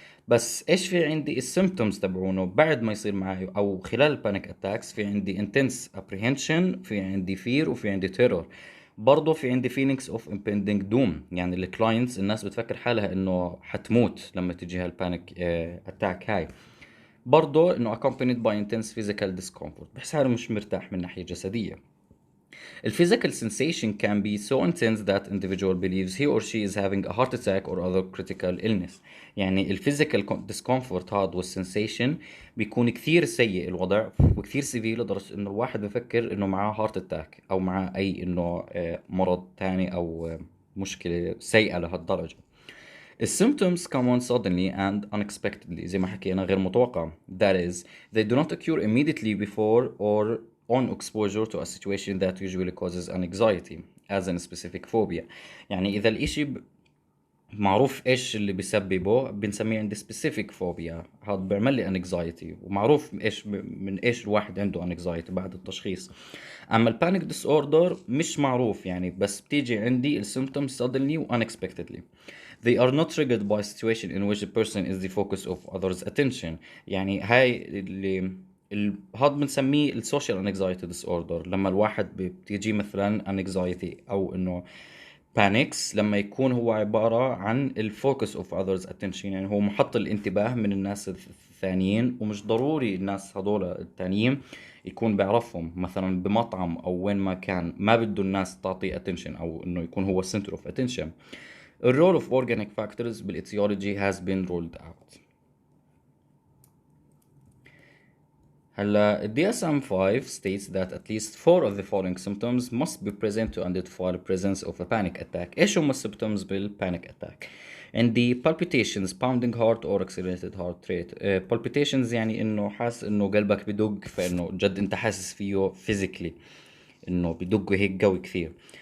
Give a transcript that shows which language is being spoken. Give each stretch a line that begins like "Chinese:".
Arabic: بس ايش في عندي السيمبتومز تبعونه بعد ما يصير معي او خلال البانيك اتاكس؟ في عندي
English: intense apprehension،
Arabic: في عندي fear، وفي عندي terror. برضه في عندي
English: feelings of impending doom،
Arabic: يعني الكلاينتس الناس بتفكر حالها انه حتموت لما تجيها البانيك اتاك هاي. برضه انه
English: accompanied by intense physical discomfort،
Arabic: بحس حاله مش مرتاح من ناحية جسدية.
English: The physical sensation can be so intense that individual believes he or she is having a heart attack or other critical illness.
Arabic: يعني الفيزيكال discomfort هذا والسنسيشن بيكون كثير سيء الوضع وكثير سيفير، لدرجة انه الواحد بفكر انه معاه هارت اتاك او معاه اي انه مرض تاني او مشكلة سيئة لهالدرجة.
English: The symptoms come on suddenly and unexpectedly،
Arabic: زي ما حكينا غير متوقع.
English: That is, they do not occur immediately before or on exposure to a situation that usually causes anxiety as in specific phobia.
Arabic: يعني إذا الإشي معروف إيش اللي بيسببه، بنسميه عندي specific phobia، هذا بيعمل لي anxiety، ومعروف إيش من إيش الواحد عنده anxiety بعد التشخيص. أما البانيك ديس أوردر مش معروف، يعني بس بتيجي عندي ال symptoms suddenly و unexpectedly.
English: They are not triggered by a situation in which the person is the focus of others' attention.
Arabic: يعني هاي هاد بنسميه السوشيال انكزايتي ديس اوردر، لما الواحد بتيجي مثلا انكزايتي او انه بانيكس لما يكون هو عبارة عن الفوكس اوف others attention، يعني هو محط الانتباه من الناس الثانيين، ومش ضروري الناس هذول الثانيين يكون بيعرفهم، مثلا بمطعم او وين ما كان ما بده الناس تعطيه attention او انه يكون هو
English: center of attention. The role of organic factors بالetiology has been ruled out. هلا DSM-5 states that at least 4 of the following symptoms must be present to identify the presence of a panic attack.
Arabic: ايش هم السيمبتومز
English: بالpanic attack؟ عندي palpitations, pounding heart or accelerated heart rate.
Arabic: palpitations يعني انه حاسس انه قلبك بدق، فانه جد انت حاسس فيه physically انه بدق هيك قوي كثير.